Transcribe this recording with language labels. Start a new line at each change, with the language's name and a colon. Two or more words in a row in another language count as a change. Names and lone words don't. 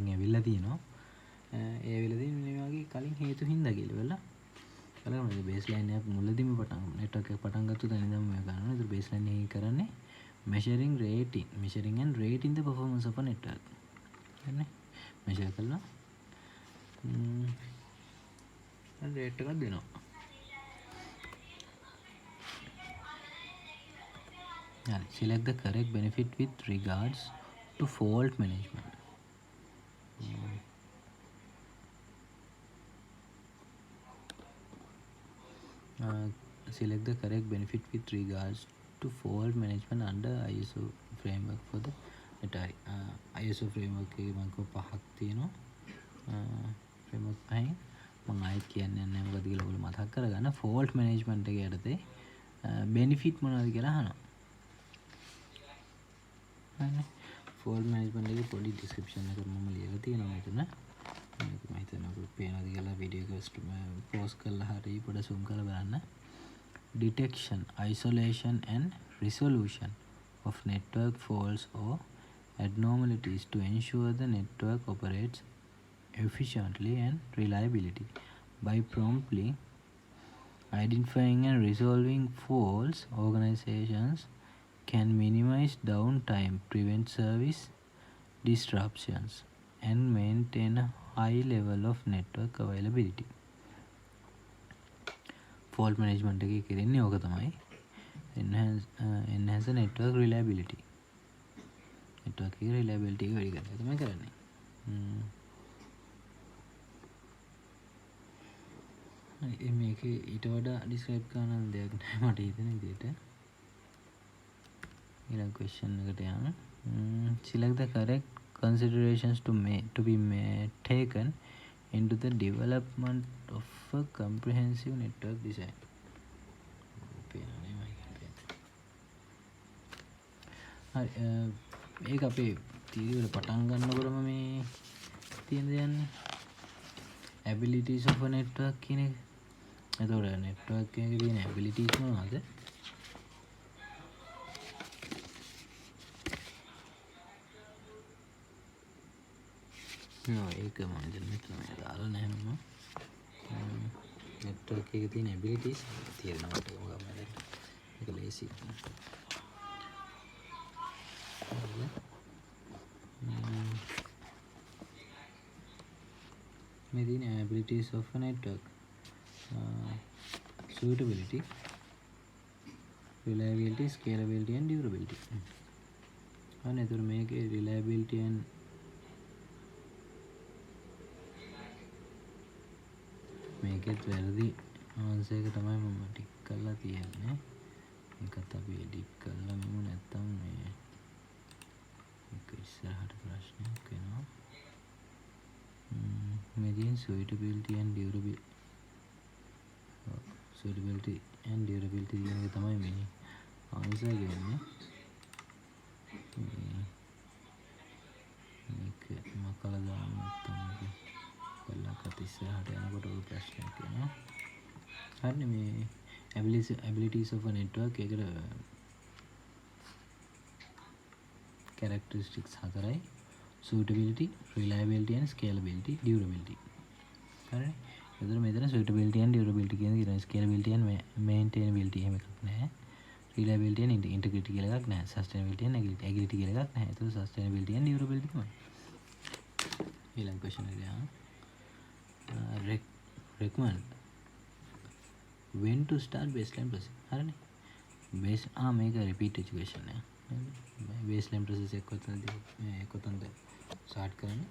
Sinhala: ඇවිල්ලා තියෙනවා ඒ ඇවිල්ලා තියෙන්නේ මේ වගේ කලින් හේතු හින්දා කියලා වෙලා බලන්න baseline එක මුලදීම network එක පටන් ගත්ත තැන ඉඳන් මේ ගන්නවා ඒතර baseline එක කරන්නේ
English: measuring and rating the performance of a network
Sinhala: හරිනේ measure කරලා rate එකක් දෙනවා
English: select the correct benefit with regards to fault management. Select the correct benefit with regards to fault management under ISO framework for the network.
Sinhala: ISO framework එකේ මම පහක් තියෙනවා. framework පහෙන් මම ආයෙත් කියන්නේ නැහැ මොකද කියලා ඔයගොල්ලෝ මතක් කරගන්න.
English: fault management
Sinhala: එක යටතේ benefit මොනවද කියලා අහනවා.
English: fault management
Sinhala: එකේ පොඩි description එකක් මම ලියලා තියෙනවා මෙතන. මේක මම හිතනවා ඔයගොල්ලෝ පේනවාද කියලා වීඩියෝ එක පෝස් කරලා හරි පොඩ zoom කරලා බලන්න.
English: Detection, isolation and resolution of network faults or abnormalities to ensure the network operates efficiently and reliably. By promptly identifying and resolving faults, organizations can minimize downtime, prevent service disruptions, and maintain a high level of network availability. Fault management
Sinhala: එකේ කරන්නේ ඕක තමයි.
English: enhance the network reliability.
Sinhala: network එකේ reliability එක වැඩි කරන්න තමයි කරන්නේ. මේකේ ඊට වඩා describe කරන්න දෙයක් නැහැ මට හිතෙන විදිහට. ඊළඟ question එකට යන්න.
English: Select the correct considerations to be taken into the development of a comprehensive network design.
Sinhala: ඒක අපේ තියරි වල පටන් ගන්නකොටම මේ තියෙන දෙයන්නේ
English: abilities of a network
Sinhala: කියන එක. එතකොට network එකේ තියෙන abilities මොනවද? ඒක මම දැන් මෙතන දාලා නැහැ මම. network එකේ තියෙන abilities තියෙනවා මට මොකක්ද ඒක ලේසි. මේ තියෙන
English: abilities of a network. Suitability, reliability, scalability and durability.
Sinhala: අනේ ඒතර මේකේ
English: reliability and
Sinhala: මේකෙත් වැරදි ආන්සර් එක තමයි මම ටික් කරලා තියන්නේ. මේකත් අපි එඩිට් කරලා මෙමු නැත්තම් මේ මේක ඉස්සරහට ප්‍රශ්නයක් වෙනවා. මේ තියෙන
English: suitability and durability. suitability and durability
Sinhala: කියන එක තමයි මේ ආන්සර් ගන්නේ. මේක මකලා දාන්න නැත්තම් කළාකට ඉස්සරහට යනකොට ඔය ප්‍රශ්නයක් එනවා. හරිනේ මේ
English: abilities of a network
Sinhala: ඒකට characteristics හතරයි.
English: suitability, reliability and scalability, durability.
Sinhala: හරි. එතන මෙතන
English: suitability and durability
Sinhala: කියන එක
English: scalability and maintainability
Sinhala: එහෙම එකක් නැහැ.
English: reliability and integrity
Sinhala: කියලා එකක් නැහැ.
English: sustainability and agility
Sinhala: කියලා එකක් නැහැ. ඒක
English: sustainability and durability
Sinhala: තමයි. ඊළඟ question එක යනවා.
English: recommend when to start baseline process.
Sinhala: හරිනේ. මේක
English: repeat education
Sinhala: නේ.
English: baseline process
Sinhala: එක කොතනද start කරන්නේ?